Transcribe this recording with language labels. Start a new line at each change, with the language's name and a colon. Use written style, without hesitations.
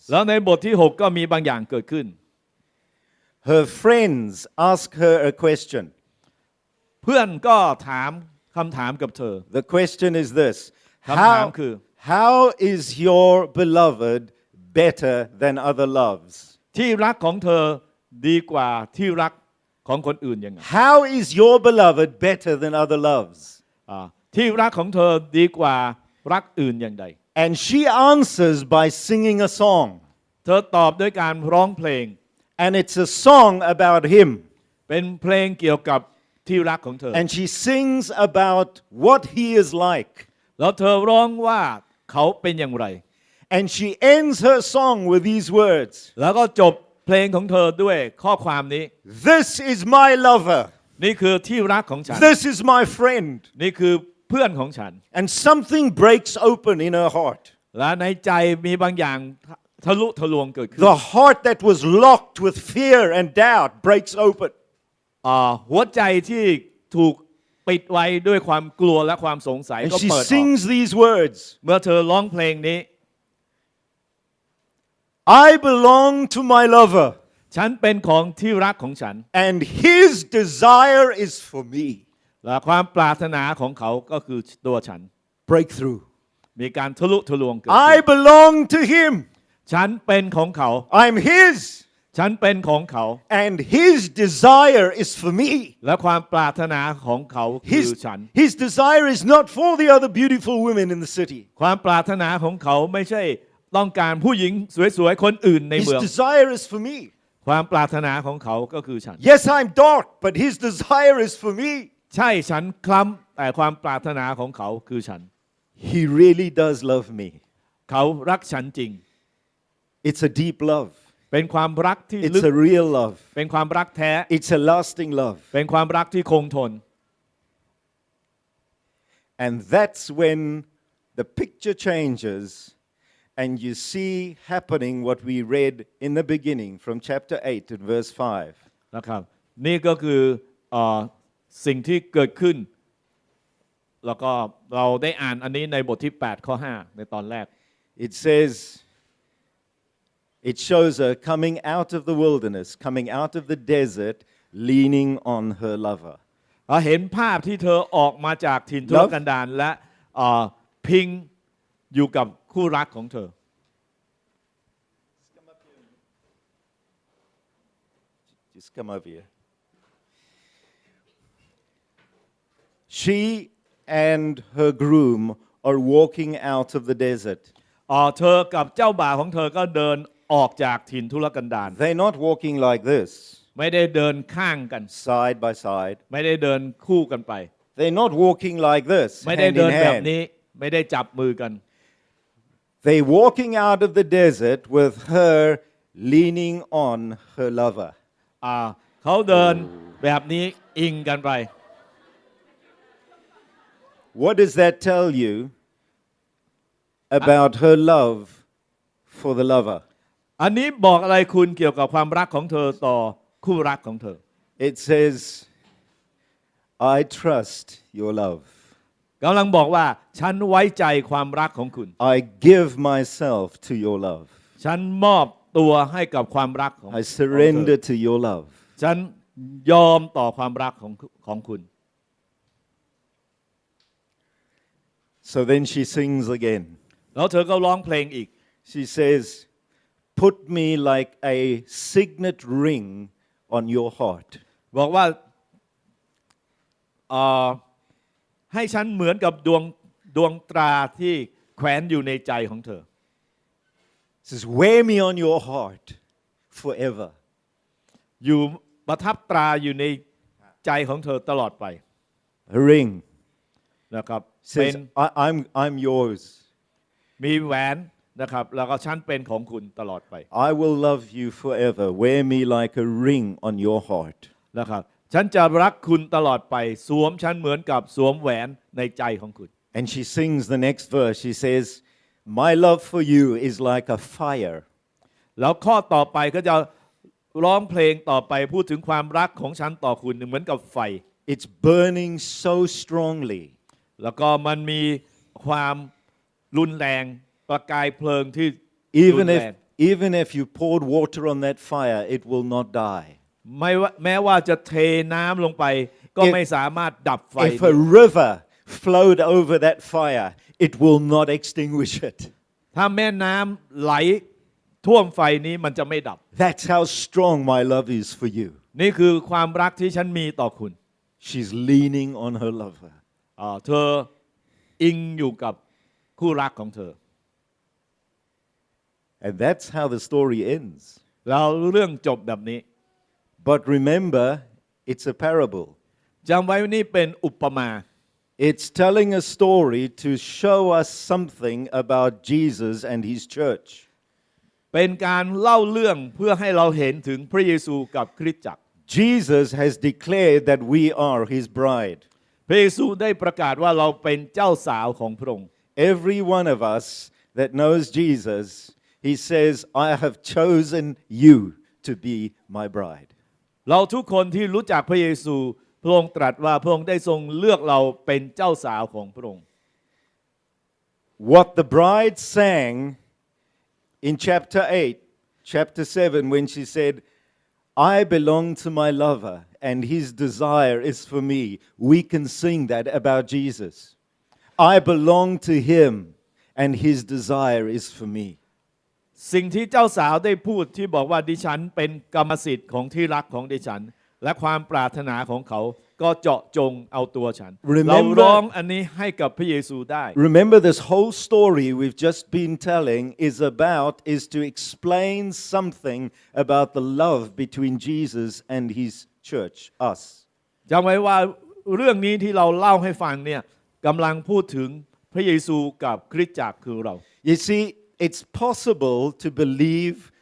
Thai: แล้วในบทที่6ก็มีบางอย่างเกิดขึ้น
English: Her friends ask her a question.
Thai: เพื่อนก็ถามคำถามกับเธอ
English: The question is this.
Thai: คำถามคือ
English: How is your beloved better than other loves?
Thai: ที่รักของเธอดีกว่าที่รักของคนอื่นยังไง
English: How is your beloved better than other loves?
Thai: ที่รักของเธอดีกว่ารักอื่นอย่างใด
English: And she answers by singing a song.
Thai: เธอตอบด้วยการร้องเพลง
English: And it's a song about him.
Thai: เป็นเพลงเกี่ยวกับที่รักของเธอ
English: And she sings about what he is like.
Thai: แล้วเธอร้องว่าเขาเป็นอย่างไร
English: And she ends her song with these words.
Thai: แล้วก็จบเพลงของเธอด้วยข้อความนี้
English: This is my lover.
Thai: นี่คือที่รักของฉัน
English: This is my friend.
Thai: นี่คือเพื่อนของฉัน
English: And something breaks open in her heart.
Thai: และในใจมีบางอย่างทะลุทะลวงเกิดขึ้น
English: The heart that was locked with fear and doubt breaks open.
Thai: หัวใจที่ถูกปิดไว้ด้วยความกลัวและความสงสัย
English: And
Thai: ก็
English: she
Thai: เปิดออก
English: sings these words.
Thai: เมื่อเธอร้องเพลงนี้
English: I belong to my lover.
Thai: ฉันเป็นของที่รักของฉัน
English: And his desire is for me.
Thai: และความปรารถนาของเขาก็คือตัวฉัน
English: Breakthrough.
Thai: มีการทะลุทะลวงเกิด
English: I
Thai: ขึ้น
English: belong to him.
Thai: ฉันเป็นของเขา
English: I'm his.
Thai: ฉันเป็นของเขา
English: And his desire is for me.
Thai: และความปรารถนาของเขาคือฉัน
English: His desire is not for the other beautiful women in the city.
Thai: ความปรารถนาของเขาไม่ใช่ต้องการผู้หญิงสวยๆคนอื่นใน
English: His
Thai: เมือง
English: desire is for me.
Thai: ความปรารถนาของเขาก็คือฉัน
English: Yes, I'm dark, but his desire is for me.
Thai: ใช่ฉันคล้ำแต่ความปรารถนาของเขาคือฉัน
English: He really does love me.
Thai: เขารักฉันจริง
English: It's a deep love.
Thai: เป็นความรักที่ลึ
English: It's
Thai: ก
English: a real love.
Thai: เป็นความรักแท้
English: It's a lasting love.
Thai: เป็นความรักที่คงทน
English: And that's when the picture changes and you see happening what we read in the beginning from chapter 8 and verse 5.
Thai: นะครับนี่ก็คือสิ่งที่เกิดขึ้นแล้วก็เราได้อ่านอันนี้ในบทที่8ข้อ5ในตอนแรก
English: It says it shows her coming out of the wilderness, coming out of the desert, leaning on her lover.
Thai: เห็นภาพที่เธอออกมาจากถิ่นทุรกันดารและพิงอยู่กับคู่รักของเธอ
English: Just come over here. She and her groom are walking out of the desert.
Thai: เธอกับเจ้าบ่าวของเธอก็เดินออกจากถิ่นทุรกันดาร
English: They're not walking like this,
Thai: ไม่ได้เดินข้างกัน
English: side by side.
Thai: ไม่ได้เดินคู่กันไป
English: They're not walking like this,
Thai: ไม่ได้
English: hand
Thai: เดิน
English: in
Thai: แบบ
English: hand.
Thai: นี้ไม่ได้จับมือกัน
English: They're walking out of the desert with her leaning on her lover.
Thai: เขาเดินแบบนี้อิงกันไป
English: What does that tell you about her love for the lover?
Thai: อันนี้บอกอะไรคุณเกี่ยวกับความรักของเธอต่อคู่รักของเธอ
English: It says, I trust your love.
Thai: กำลังบอกว่าฉันไว้ใจความรักของคุณ
English: I give myself to your love.
Thai: ฉันมอบตัวให้กับความรักของ
English: I surrender to your love.
Thai: ฉันยอมต่อความรักของคุณ
English: So then she sings again.
Thai: แล้วเธอก็ร้องเพลงอีก
English: She says, put me like a signet ring on your heart.
Thai: บอกว่าให้ฉันเหมือนกับดวงตราที่แขวนอยู่ในใจของเธอ
English: It says, wear me on your heart forever.
Thai: อยู่ประทับตราอยู่ในใจของเธอตลอดไป
English: A ring
Thai: นะครับเป็น
English: says, I'm yours.
Thai: มีแหวนนะครับแล้วก็ฉันเป็นของคุณตลอดไป
English: I will love you forever. Wear me like a ring on your heart.
Thai: นะครับฉันจะรักคุณตลอดไปสวมฉันเหมือนกับสวมแหวนในใจของคุณ
English: And she sings the next verse. She says, my love for you is like a fire.
Thai: แล้วข้อต่อไปก็จะร้องเพลงต่อไปพูดถึงความรักของฉันต่อคุณเหมือนกับไฟ
English: It's burning so strongly.
Thai: แล้วก็มันมีความรุนแรงประกายเพลิงที่รุนแรง
English: Even if you poured water on that fire, it will not die.
Thai: แม้ว่าจะเทน้ำลงไปก็ไม่สามารถดับไฟ
English: If a river flowed over that fire, it will not extinguish it.
Thai: ถ้าแม่น้ำไหลท่วมไฟนี้มันจะไม่ดับ
English: That's how strong my love is for you.
Thai: นี่คือความรักที่ฉันมีต่อคุณ
English: She's leaning on her lover.
Thai: เธออิงอยู่กับคู่รักของเธอ
English: And that's how the story ends.
Thai: แล้วเรื่องจบแบบนี้
English: But remember, it's a parable.
Thai: จำไว้ว่านี่เป็นอุปมา
English: It's telling a story to show us something about Jesus and his church.
Thai: เป็นการเล่าเรื่องเพื่อให้เราเห็นถึงพระเยซูกับคริสตจักร
English: Jesus has declared that we are his bride.
Thai: พระเยซูได้ประกาศว่าเราเป็นเจ้าสาวของพระองค์
English: Every one of us that knows Jesus, he says, I have chosen you to be my bride.
Thai: เราทุกคนที่รู้จักพระเยซูพระองค์ตรัสว่าพระองค์ได้ทรงเลือกเราเป็นเจ้าสาวของพระองค์
English: What the bride sang in chapter 8, chapter 7, when she said, I belong to my lover and his desire is for me. We can sing that about Jesus. I belong to him and his desire is for me.
Thai: สิ่งที่เจ้าสาวได้พูดที่บอกว่าดิฉันเป็นกรรมสิทธิ์ของที่รักของดิฉันและความปรารถนาของเขาก็เจาะจงเอาตัวฉันเราร้องอันนี้ให้กับพระเยซูได้
English: Remember, this whole story we've just been telling is to explain something about the love between Jesus and his church, us.
Thai: จำไว้ว่าเรื่องนี้ที่เราเล่าให้ฟังเนี่ยกำลังพูดถึงพระเยซูกับคริสตจักรคือเรา
English: You see, it's possible to believe